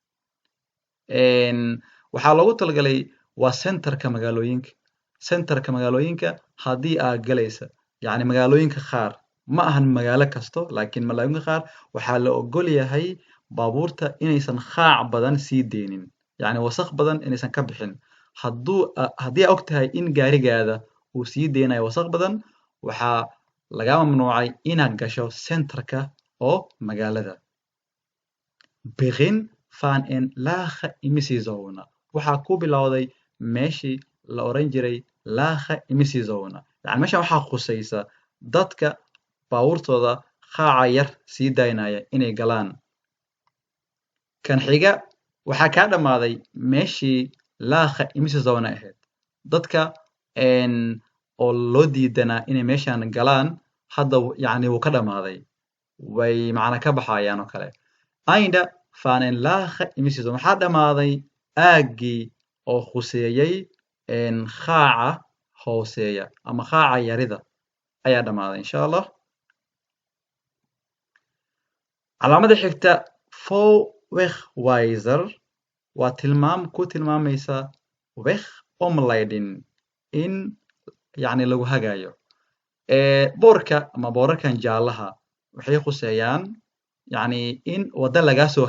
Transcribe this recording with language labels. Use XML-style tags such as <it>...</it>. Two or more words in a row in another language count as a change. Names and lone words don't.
<so>waxaa loogu talagalay waa centerka magaalooyinka haddii aad galaysa yacni magaalooyinka qaar ma ahan magaalo kasto laakiin magaalooyinka qaar waxaa la ogol yahay baabuurta inaysan qaac badan sii deynin yacni wasaq badan inaysan ka bixin haddii aad ogtahay in gaarigaada uu sii deynayo wasaq badan waxaa laga mamnuucay inaad gasho centerka oo magaalada begin</so> <nl>van een lage emissiezone</nl> <so>waxaa ku bilowday meeshii la oran jiray</so> <nl>lage emissiezone</nl> <so>yani meeshan waxaa khusaysa dadka baabuurtooda qaaca yar sii daynaya inay galaan kan xiga waxaa kaa dhammaaday meeshii</so> <nl>lage emissiezone</nl> <so>ahayd dadka oo loo diidanaa inay meeshan galaan hadda yacni wuu ka dhammaaday way macna ka baxayaan oo kale</so> <nl>Einde van een lage emissiezone</nl> <so>waxaa dhammaaday aaggii oo khuseeyey qaaca hooseeya ama qaaca yarida ayaa dhammaaday</so> <ar>insha Allah</ar> <so>calaamada xigta Wegwijzer waa tilmaam ku tilmaamaysa wegomleiding in yacni lagu hagayo boorka ama boorarkan jaalaha waxay khuseeyaan yacni in wadda lagaa soo</so>